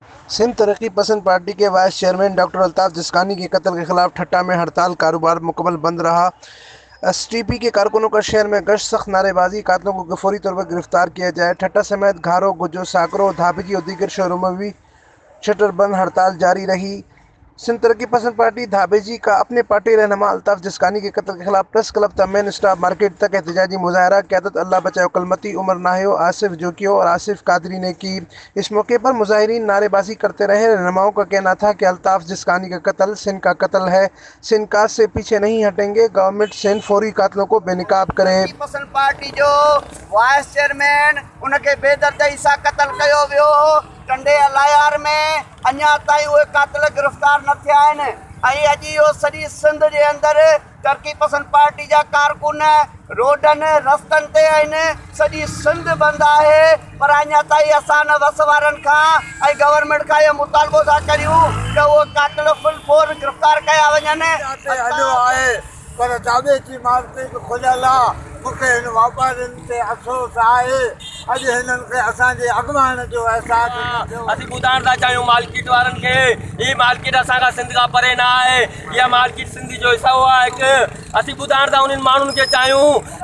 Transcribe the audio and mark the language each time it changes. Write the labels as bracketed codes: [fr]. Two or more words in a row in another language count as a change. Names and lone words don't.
[ur] سندھ ترقی پسند پارٹی کے [en] vice chairman [ur] ڈاکٹر الطاف جسکانی کے قتل کے خلاف ٹھٹہ میں ہڑتال، کاروبار مکمل بند رہا. ایس ٹی پی کے کارکنوں کا شہر میں گشت، سخت نعرے بازی، قاتلوں کو فوری طور پر گرفتار کیا جائے. ٹھٹہ سمیت گھارو، گجو، ساکرو، دھابگی اور دیگر شہروں میں بھی شٹر بند ہڑتال جاری رہی. سندھ ترقی پسند پارٹی دھابیجی کا اپنے پارٹی رہنما الطاف جسکانی کے قتل کے خلاف [en] press club [ur] تک مین اسٹاپ مارکیٹ تک احتجاجی مظاہرہ قیادت اللہ بچاؤ کلمتی، عمر ناہیو، آصف جوکھیو اور آصف قادری نے کی. اس موقع پر مظاہرین نعرے بازی کرتے رہے۔ رہنماؤں کا کہنا تھا کہ الطاف جسکانی کا قتل سندھ کا قتل ہے، سندھ کاز سے پیچھے نہیں ہٹیں گے، گورنمنٹ سندھ فوری قاتلوں کو بے نقاب کرے. [sd] पसंद पार्टी जो [en] vice chairman [sd] उनके बेदर्दी सां कत्ल कयो वियो। टंडे अलायार में अञा ताईं उहे कातिल गिरफ़्तार न थिया आहिनि ऐं अॼु इहो सॼी सिंध जे अंदरि तरक़ी पसंद पार्टी जा कारकुन रोडनि रस्तनि ते आहिनि। सॼी सिंध बंदि आहे, पर अञा ताईं असां न वस वारनि खां ऐं गवर्नमेंट खां इहो मुतालबो था करियूं त उहे कातिल फुल फोर गिरफ़्तार कया वञनि। पर दावे की मार्केट खुलियल आहे। मूंखे हिन वापारियुनि ते अफ़सोस आहे। अॼु हिननि खे असांजे अॻुवान जो अहसासु असीं ॿुधाइण था चाहियूं मार्केट वारनि खे, हीअ मार्केट असांखां सिंध खां परे न आहे। इहा मार्केट सिंधी जो हिसो आहे हिकु। असीं ॿुधाइण था उन्हनि माण्हुनि खे चाहियूं।